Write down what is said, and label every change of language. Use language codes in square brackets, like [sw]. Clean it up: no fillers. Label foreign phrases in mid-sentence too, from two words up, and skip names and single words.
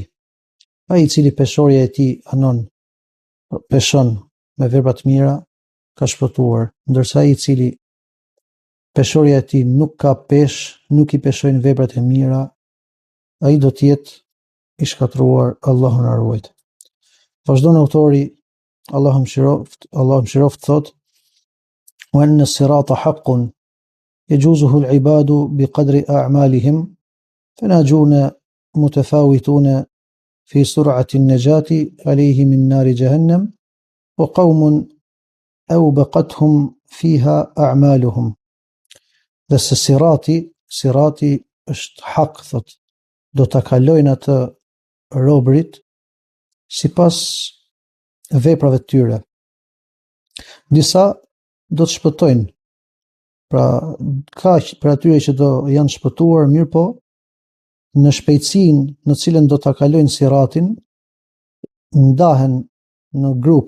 [sq] Ai i cili peshorja e tij anon peshon me vepra të mira, ka shpëtuar, ndërsa ai i cili peshorja e tij nuk ka pesh, nuk i peshojnë veprat e mira, ai do të jetë i shkatruar, Allahu na ruaj. Vazhdon autori, Allahu mëshiroft thot: [ar] "وأن الصراط حق يجوزه العباد بقدر أعمالهم فناجون متفاوتون في سرعة النجاة عليه من نار جهنم وقوم أوبقتهم فيها أعمالهم." [sq] Dhe se sirati është hak, thot, do ta kalojnë atë robrit sipas veprave të tyre. Disa do të shpëtojnë, pra kaq për atyre që do janë shpëtuar, mirë po në shpejtësinë në cilën do ta kalojnë siratin ndahen në grupe.